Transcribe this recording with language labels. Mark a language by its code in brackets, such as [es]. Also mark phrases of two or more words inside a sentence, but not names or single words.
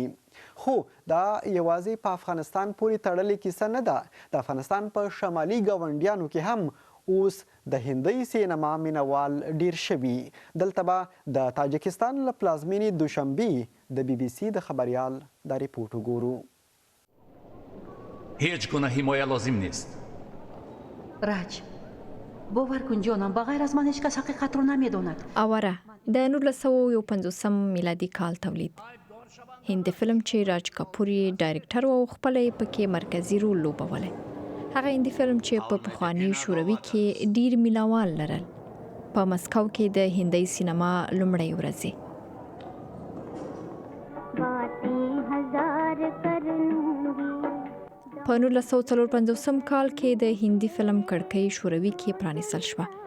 [ps] خو دا یوازې په افغانستان پورې تړلې کیسه نه ده. د افغانستان په شمالي ګاونډیانو کې هم اوس د هندۍ سینما مینوال ډیر شوي. دلته به د تاجکستان له پلازمینې دوشنبه د BBC د خبریال دا ریپورت وګورو. [fa] هیچ گونه حمایه لازم نیست. راج باور کن جانم بغیر از من هیچ کس حقیقت رو نمیدوند. [ps] اواره د 1950 میلادي کال تولید هندي فلم چې راج کپور ډایرکټر او خپل پکې مرکزی رول لوبولی. هغه هندي فلم چې په پخواني شوروي کې ډیر مینوال لرل. په مسکو کې د هندي سینما لومړۍ ورځ. په 1954 کال کې د هندي فلم کړکۍ شوروي کې پرانیستل شوه.